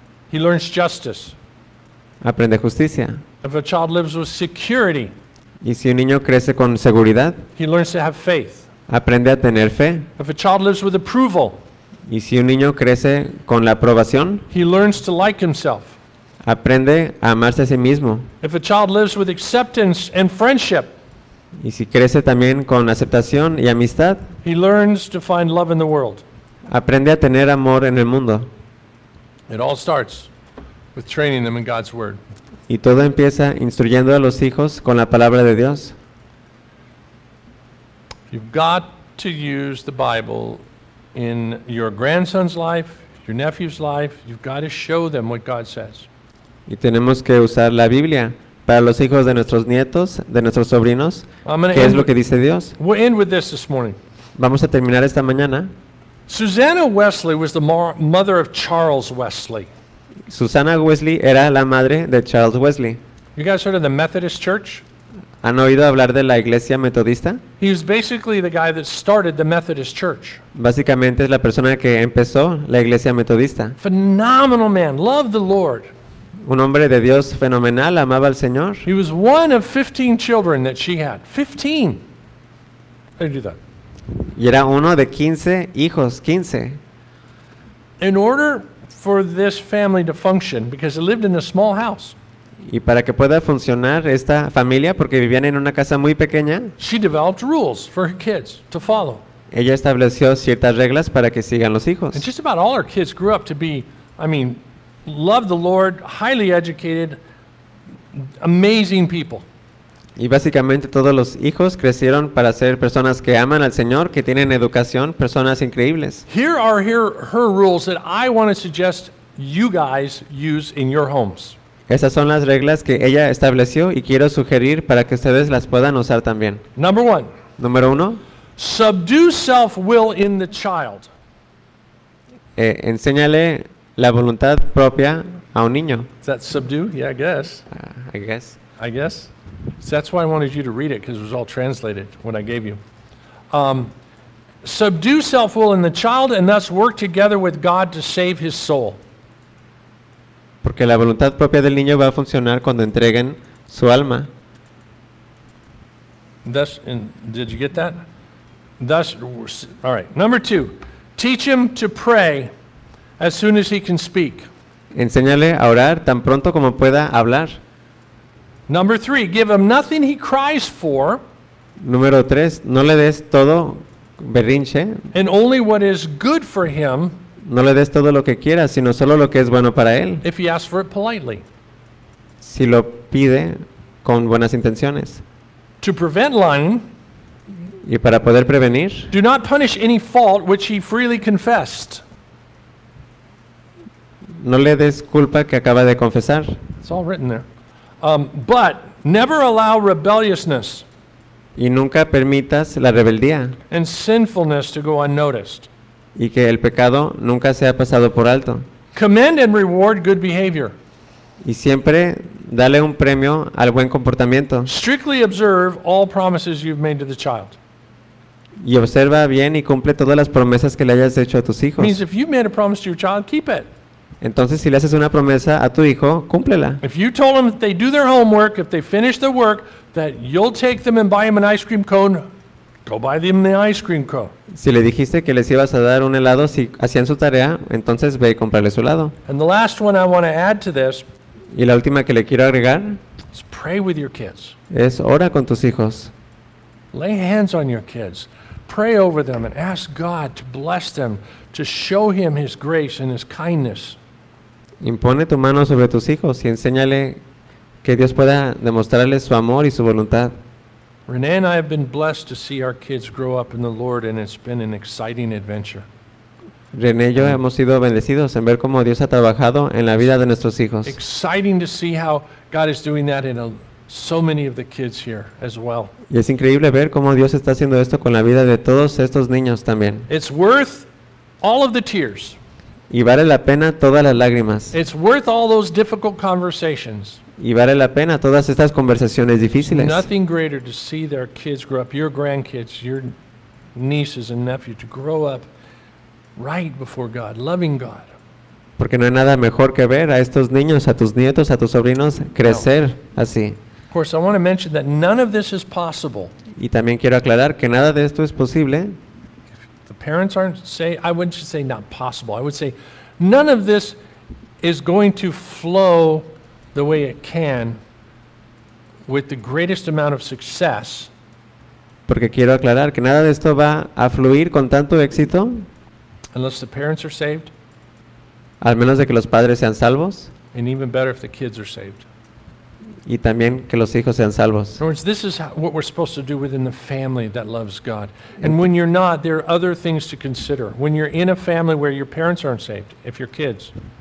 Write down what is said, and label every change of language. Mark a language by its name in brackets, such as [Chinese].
[English] he learns justice. [Spanish] Aprende justicia. [English] If a child lives with security, [Spanish] y si un niño crece con seguridad, [English] he learns to have faith. [Spanish] Aprende a tener fe. [English] If a child lives with approval, [Spanish] y si un niño crece con la aprobación, [English] he learns to like himself. [Spanish] Aprende a amarse a sí mismo. [English] If a child lives with acceptance and friendship, [Spanish] y si crece también con aceptación y amistad, [English] he learns to find love in the world. [Spanish] Aprende a tener amor en el mundo. [English] It all starts with training them in God's word. [Spanish] Y todo empieza instruyendo a los hijos con la palabra de Dios. [English] You've got to use the Bible in your grandson's life, your nephew's life. You've got to show them what God says. [Spanish] Y tenemos que usar la Biblia para los hijos de nuestros nietos, de nuestros sobrinos, que es lo que dice Dios. [English] We'll end with this this morning. [Spanish] Vamos a terminar esta mañana. [English] Susanna Wesley was the mother of Charles Wesley. [Spanish] Susanna Wesley era la madre de Charles Wesley. [English] You guys heard of the Methodist Church? [Spanish] ¿Han oído hablar de la iglesia metodista? [English] He was basically the guy that started the Methodist Church. [Spanish] Básicamente es la persona que empezó la iglesia metodista. [English] Phenomenal man, loved the Lord. [Spanish] Un hombre de Dios fenomenal, amaba al Señor. [English] He was one of 15 children that she had. 15. How do you do that? [Spanish] Y era uno de 15 hijos, 15. [English] In order for this family to function, because they lived in a small house, [Spanish] y para que pueda funcionar esta familia, porque vivían en una casa muy pequeña, [English] she developed rules for her kids to follow. [Spanish] Ella estableció ciertas reglas para que sigan los hijos. [English] And just about all her kids grew up to be, I mean, loved the Lord, highly educated, amazing people. [Spanish] Y básicamente todos los hijos crecieron para ser personas que aman al Señor, que tienen educación, personas increíbles. [English] Here are her rules that I want to suggest you guys use in your homes. [Spanish] Esas son las reglas que ella estableció y quiero sugerir para que ustedes las puedan usar también. [English] Number one. [Spanish] Número uno. [English] Subdue self-will in the child. [Spanish] Enséñale la voluntad propia a un niño. [English] Is that subdue? Yeah, I guess. I guess. So that's why I wanted you to read it, because it was all translated when I gave you. Subdue self-will in the child and thus work together with God to save his soul. [Spanish] Porque la voluntad propia del niño va a funcionar cuando entreguen su alma. [English] Thus, did you get that? Thus, all right. Number two, teach him to pray as soon as he can speak. [Spanish] Enséñale a orar tan pronto como pueda hablar. [English] Number three, give him nothing he cries for. [Spanish] Número tres, no le des todo berrinche. [English] And only what is good for him. [Spanish] No le des todo lo que quiera, sino solo lo que es bueno para él. [English] If he asks for it politely. [Spanish] Si lo pide con buenas intenciones. [English] To prevent lying. [Spanish] Y para poder prevenir. [English] Do not punish any fault which he freely confessed. [Spanish] No le des culpa que acaba de confesar. [English] It's all written there. But never allow rebelliousness. [Spanish] Y nunca permitas la rebeldía. [English] And sinfulness to go unnoticed. [Spanish] Y que el pecado nunca sea pasado por alto. [English] Commend and reward good behavior. [Spanish] Y siempre dale un premio al buen comportamiento. [English] Strictly observe all promises you've made to the child. [Spanish] Y observa bien y cumple todas las promesas que le hayas hecho a tus hijos. [English] Means if you made a promise to your child, keep it. [Spanish] Entonces, si le haces una promesa a tu hijo, cúmplela. [English] If you told them that they do their homework, if they finish their work, that you'll take them and buy them an ice cream cone, go buy them the ice cream cone. [Spanish] Si le dijiste que les ibas a dar un helado si hacían su tarea, entonces ve y cómprale su helado. [English] And the last one I want to add to this. [Spanish] Y la última que le quiero agregar. [English] Is pray with your kids. [Spanish] Es ora con tus hijos. [English] Lay hands on your kids. Pray over them and ask God to bless them, to show him his grace and his kindness. [Spanish] Impone tu mano sobre tus hijos y enséñale que Dios pueda demostrarles su amor y su voluntad. [English] Renee and I have been blessed to see our kids grow up in the Lord, and it's been an exciting adventure. [Spanish] Renee y yo hemos sido bendecidos en ver cómo Dios ha trabajado en la vida de nuestros hijos. [English] Exciting to see how God is doing that in so many of the kids here as well. [Spanish] Y es increíble ver cómo Dios está haciendo esto con la vida de todos estos niños también. [English] It's worth all of the tears. [Spanish] Y vale la pena todas las lágrimas. [English] It's worth all those difficult conversations. [Spanish] Y vale la pena todas estas conversaciones difíciles. [English] Nothing greater to see their kids grow up, your grandkids, your nieces and nephews, to grow up right before God, loving God. [Spanish] Porque no hay nada mejor que ver a estos niños, a tus nietos, a tus sobrinos crecer así. [English] Of course, I want to mention that none of this is possible. [Spanish] Y también quiero aclarar que nada de esto es posible. [English] Parents aren't say, I wouldn't just say not possible. I would say none of this is going to flow the way it can with the greatest amount of success. [Spanish] Porque quiero aclarar que nada de esto va a fluir con tanto éxito. [English] Unless the parents are saved. [Spanish] Al menos de que los padres sean salvos. [English] And even better if the kids are saved. [Spanish] Y también que los hijos sean salvos. [English] In other words, this is what we're supposed to do within the family that loves God. And when you're not, there are other things to consider. When you're in a family where your parents aren't saved, if you're kids.